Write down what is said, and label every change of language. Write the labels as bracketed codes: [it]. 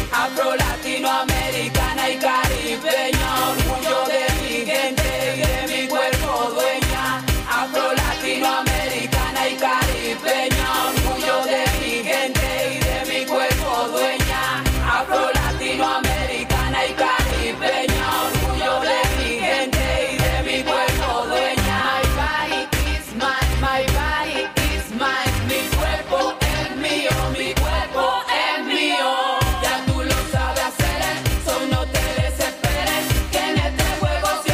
[es] Afro, latinoamericana y caribeña, orgullo de mi gente y de mi cuerpo dueña. Afro, latinoamericana y caribeña, orgullo de mi gente y de mi cuerpo dueña. Afro, latinoamericana y caribeña, orgullo de mi gente y de mi cuerpo dueña. [en] My body is mine, my body is mine. [es] Mi cuerpo es mío. Ya tú lo sabes hacer, solo no te desesperes, que en este juego